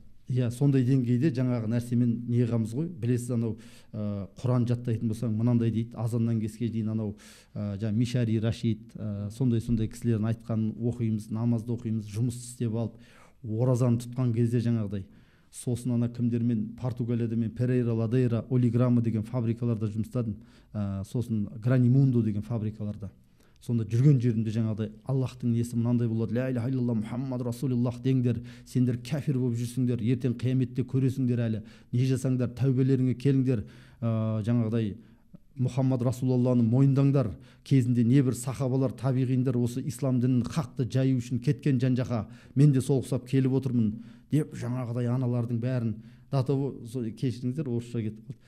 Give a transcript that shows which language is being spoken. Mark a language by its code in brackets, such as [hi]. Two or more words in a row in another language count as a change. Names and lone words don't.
[kk] Иә, сондай деңгейде жаңағы нәрсемен неғамыз ғой. Білесіз, анау Құран жаттайтын болсаң, мынандай дейді, азаннан кеске дейін анау Мишари Рашид, сондай кісілердің айтқанын оқимыз, намазды оқимыз, жұмыс істеп алып, оразаны тұтқан кезде жаңағыдай. Сосын ана кімдермен, Португалияда мен Перейра, Ладейра, Олиграма деген фабрикаларда жұмыстадым. Сосын Гранимундо деген фабрикаларда. Сонда жүрген жерімде жаңағыдай Аллахтың несі мынандай болады, [ar] لا إله إلا الله محمد رسول الله [kk] деңдер, сендер кәфир болып жүрсіңдер, ертең қияметте көресіңдер әлі, не жасаңдар, тәубелеріңе келіңдер, жаңағыдай Мұхаммад Расулалланы мойындаңдар. Кезінде небір сахабалар, табиғиндар осы ислам дінін хақты жаю үшін кеткен жан-жаққа, мен де сол ұқсап келіп отырмын деп жаңағыдай аналардың бәрін кешіріңіздер, орысша кетіп қалды.